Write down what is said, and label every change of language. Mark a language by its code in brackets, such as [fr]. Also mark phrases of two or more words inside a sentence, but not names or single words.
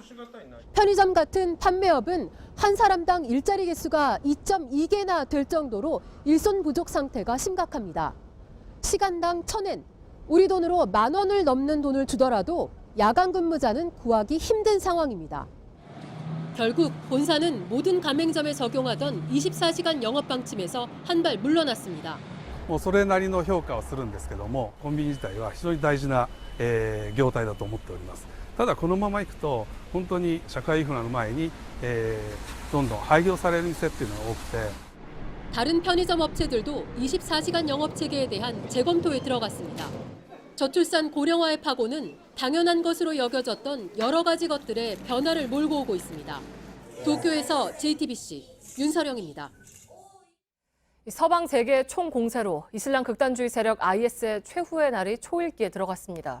[ko] 편의점 같은 판매업은 한 사람당 일자리 개수가 2.2개나 될 정도로 일손 부족 상태가 심각합니다. 시간당 1,000엔, 우리 돈으로 10,000원을 넘는 돈을 주더라도 야간 근무자는 구하기 힘든 상황입니다. 결국 본사는 모든 가맹점에 적용하던 24시간 영업 방침에서 한 발 물러났습니다. [ja] それなりの評価をするんですけども、コンビニ自体は非常に大事な業態だと思っております。ただこのままいくと本当に社会インフラの前にどんどん廃業される店っていうのが多くて [ko] 다른 편의점 업체들도 24시간 영업 체계에 대한 재검토에 들어갔습니다. 저출산 고령화의 파고는 당연한 것으로 여겨졌던 여러 가지 것들의 변화를 몰고 오고 있습니다. 도쿄에서 JTBC 윤서령입니다. 서방 세계 총공세로 이슬람 극단주의 세력 IS의 최후의 날이 초읽기에 들어갔습니다.